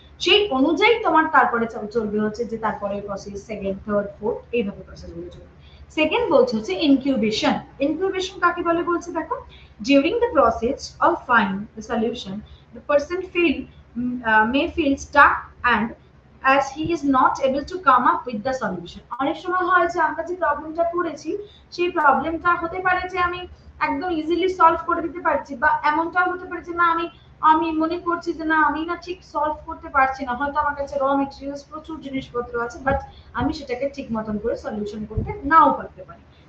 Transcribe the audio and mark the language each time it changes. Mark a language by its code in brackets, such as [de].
[bn] সেই অনুযায়ী তোমার তারপরে চলবে হচ্ছে যে তারপরে প্রসেস সেকেন্ড, থার্ড, ফোর্থ, এইভাবে প্রসেস গুলো চলবে। সেকেন্ড বলছে হচ্ছে ইনকিউবেশন। [en] incubation [bn] কাকে বলে বলছে দেখো, [en] During the process of find the solution the person may feel stuck and as he is not able to come up with the solution. [bn] অনেক সময় হয় যে আমরা যে প্রবলেমটা পড়েছি, সেই প্রবলেমটা হতে পারে যে আমি একদম ইজিলি সলভ করে দিতে পারছি, বা এমনটাও হতে পারে যে না আমি মনে করছি যে না আমি না ঠিক সলভ করতে পারছি না, হয়তো আমার কাছে র মেটেরিয়ালস প্রচুর জিনিসপত্র আছে, বাট আমি সেটাকে ঠিক মতন করে সলিউশন করতে নাও পারতে পারি।